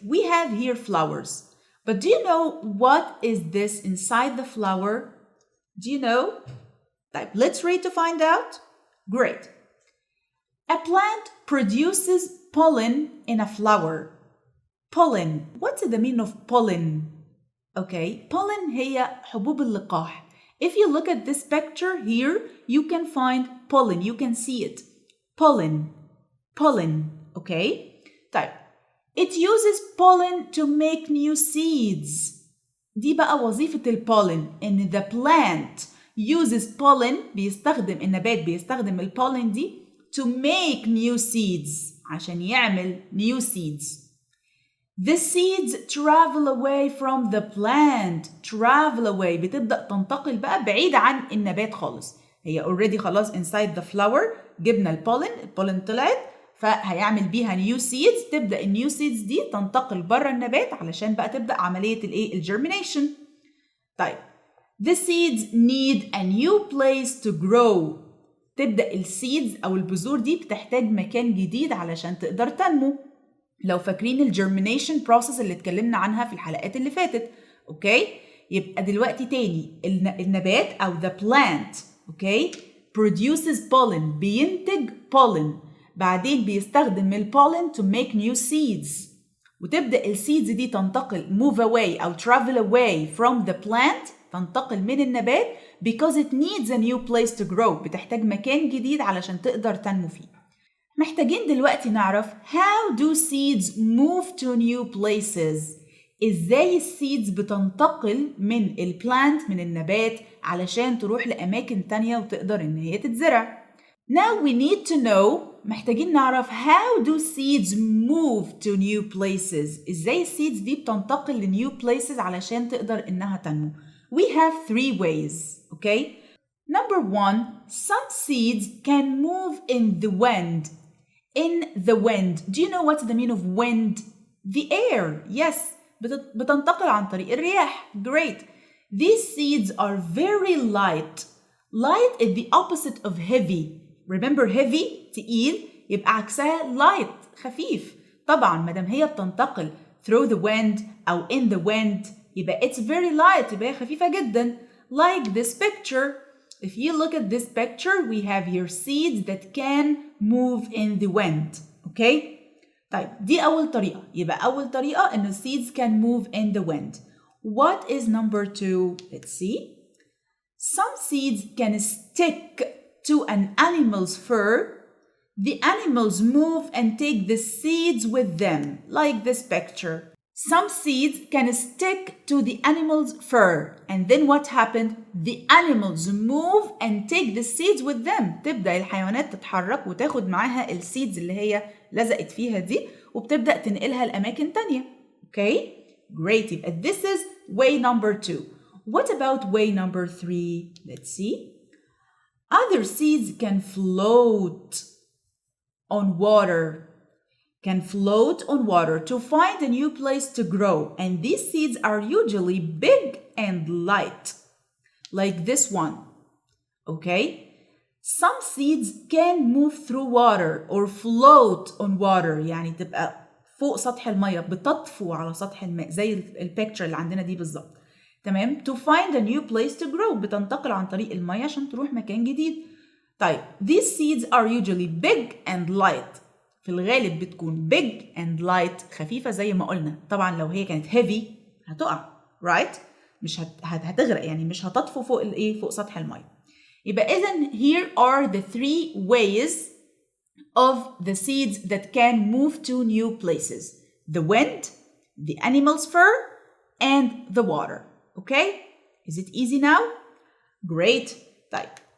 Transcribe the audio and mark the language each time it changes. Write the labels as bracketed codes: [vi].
[en] We have here flowers. But do you know what is this inside the flower? Do you know? Let's read to find out. Great. A plant produces pollen in a flower. Pollen. What's the meaning of pollen? Okay. [ar] Pollen هي حبوب اللقاح. [en] If you look at this picture here, you can find pollen. You can see it. Pollen. Okay? [ar] طيب. [en] It uses pollen to make new seeds. [ar] دي بقى وظيفة البولن. إن [en] the plant uses pollen. [ar] النبات بيستخدم البولن دي [en] to make new seeds. [ar] عشان يعمل [en] new seeds. The seeds travel away from the plant. Travel away [ar] بتبدأ تنتقل بقى بعيد عن النبات خالص. هي already خلاص inside the flower. جبنا البولن طلعت فهيعمل بيها new seeds. تبدأ النيو seeds دي تنتقل بره النبات علشان بقى تبدأ عملية الجرمينيشن. طيب [en] the seeds need a new place to grow. [ar] تبدأ السيدز أو البذور دي بتحتاج مكان جديد علشان تقدر تنمو. لو فاكرين الجرمينيشن بروسيس اللي اتكلمنا عنها في الحلقات اللي فاتت. اوكي؟ يبقى دلوقتي تاني النبات او the plant اوكي [en] produces pollen [ar] بينتج pollen، بعدين بيستخدم البولن [en] to make new seeds، [ar] وتبدأ السيدز دي تنتقل [en] move away [ar] او [en] travel away from the plant، [ar] تنتقل من النبات [en] because it needs a new place to grow. [ar] بتحتاج مكان جديد علشان تقدر تنمو فيه. محتاجين دلوقتي نعرف [en] how do seeds move to new places. [ar] إزاي السيدز بتنتقل من البلانت من النبات علشان تروح لأماكن تانية وتقدر إن هي تتزرع. [en] Now we need to know [ar] محتاجين نعرف [en] how do seeds move to new places. [ar] إزاي السيدز دي بتنتقل ل [en] new places [ar] علشان تقدر إنها تنمو. [en] We have 3 ways, okay? Number 1, some seeds can move in the wind. In the wind. Do you know what's the meaning of wind? The air. Yes. [ar] بتنتقل عن طريق الرياح. [en] Great. These seeds are very light. Light is the opposite of heavy. Remember heavy [ar] تقيل يبقى عكسها light خفيف. طبعا مادام هي بتنتقل [en] through the wind [ar] أو [en] in the wind [ar] يبقى [en] it's very light [ar] يبقى هي خفيفة جدا. [en] Like this picture. If you look at this picture we have here seeds that can move in the wind. Okay? [ar] طيب دي أول طريقة. يبقى أول طريقة إنه [en] seeds can move in the wind. What is number 2? Let's see. Some seeds can stick to an animal's fur. The animals move and take the seeds with them, like this picture. Some seeds can stick to the animal's fur. And then what happened? The animals move and take the seeds with them. [ar] تبدأ الحيوانات تتحرك وتاخد معاها السيدز اللي هي لزقت فيها دي وبتبدأ تنقلها لأماكن تانية. [en] Okay? Great. [ar] يبقى [en] this is way number 2. What about way number 3? Let's see. Other seeds can float on water. Can float on water to find a new place to grow. And these seeds are usually big and light. Like this one. Okay? Some seeds can move through water or float on water. [ar] يعني تبقى فوق سطح المية بتطفو على سطح الماء زي البيكتشر اللي عندنا دي بالظبط. تمام؟ [en] To find a new place to grow. [ar] بتنتقل عن طريق المية عشان تروح مكان جديد. طيب [en] these seeds are usually big and light. [ar] في الغالب بتكون [en] big and light [ar] خفيفة زي ما قلنا. طبعا لو هي كانت heavy هتقع. [en] right? [ar] مش هتغرق يعني مش هتطفو فوق الايه؟ فوق سطح المية. يبقى إذن [en] here are the 3 ways of the seeds that can move to new places. The wind, the animal's fur, and the water. Okay? Is it easy now? Great. [ar] طيب.